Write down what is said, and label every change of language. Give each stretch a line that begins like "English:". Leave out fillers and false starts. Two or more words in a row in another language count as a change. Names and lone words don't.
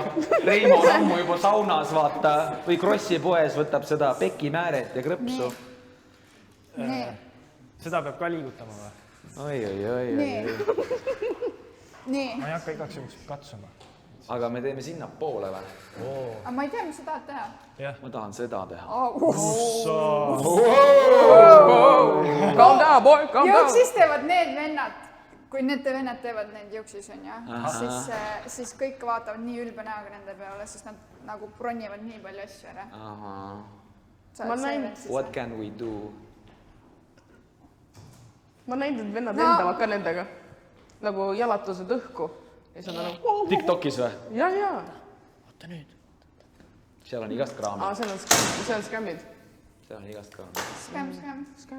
Estonian: Reimo on ammu juba saunas, vaata, või Krossi poes võtab seda pekimääret ja krõpsu. Nii. Seda peab ka liigutama või? Oi. Nii. Ma ei hakka igaks juhuks katsuma. Aga me teeme sinna poole või? Aga ma ei tea, mis sa tahad teha. Ma tahan seda teha.
English: Calm down, boy, calm down.
Estonian: Jõuksis teevad need vennad, kui need vennad teevad neid jõuksis, on ju, siis kõik vaatavad nii ülbe näoga nende peale, sest nad nagu bronnivad nii palju asju ära. Ma näin.
English: What can we do?
Estonian: Ma näinud, et vennad lendavad ka nendega. Nagu jalatused õhku. Ja see on nagu... TikTokis või? Ja. Oota nüüd. Seal on igast kraami. See on skämmid. Seal on igast kraami. Skäm.